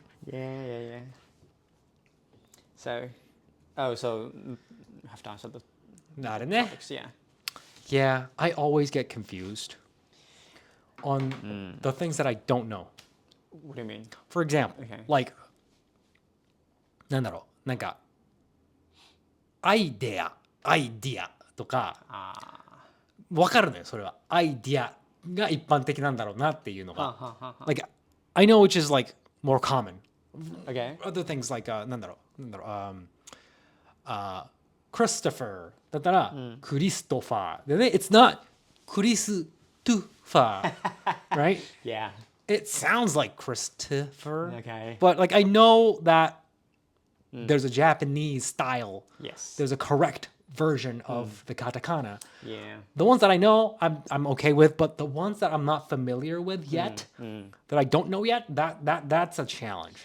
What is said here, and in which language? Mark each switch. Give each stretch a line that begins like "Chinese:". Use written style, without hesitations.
English: Yeah. So have to answer the Not in there. topics. Yeah. Yeah, I always get confused on the things that I don't know. What do you mean? For example, Okay.
Japanese: like, なんだろう、なんか、アイデアとか、わかるのよ、それは。アイデアが一般的なんだろうなっていうのが。
English: Like, I know which is like more common. Okay. Other things like,
Japanese: なんだろう、
English: Christopher
Japanese: だったら、クリストファー。でね、
English: it's not クリストファー、right? Yeah. It sounds like Christopher. Okay. But like I know that there's a Japanese style. Yes. There's a correct version of the katakana. Yeah. The ones that I know, I'm okay with, but the ones that I'm not familiar with yet, that I don't know yet, that's a challenge.